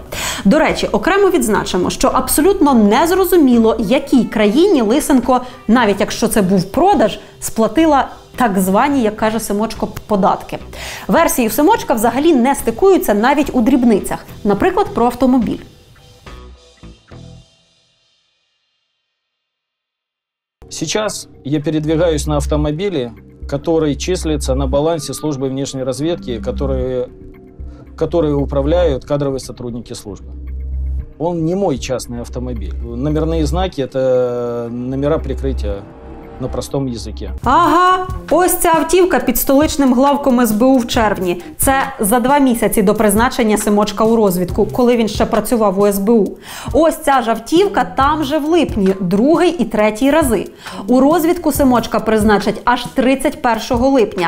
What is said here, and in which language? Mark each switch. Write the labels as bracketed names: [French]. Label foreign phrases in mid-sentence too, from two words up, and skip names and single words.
[Ukrainian] До речі, окремо відзначимо, що абсолютно незрозуміло, якій країні Лисенко, навіть якщо це був продаж, сплатила так звані, як каже Семочко, податки. Версії у Семочка взагалі не стикуються навіть у дрібницях. Наприклад, про автомобіль. [Russian] Сейчас я передвигаюсь на автомобиле, который числится на балансе службы внешней разведки, которые управляют кадровые сотрудники службы. Он не мой частный автомобиль. Номерные знаки – это номера прикрытия [Ukrainian] на простому язикі. Ага, ось ця автівка під столичним главком СБУ в червні. Це за 2 місяці до призначення Семочка у розвідку, коли він ще працював у СБУ. Ось ця ж автівка там же в липні, 2-й і 3-й рази. У розвідку Семочка призначать аж 31 липня.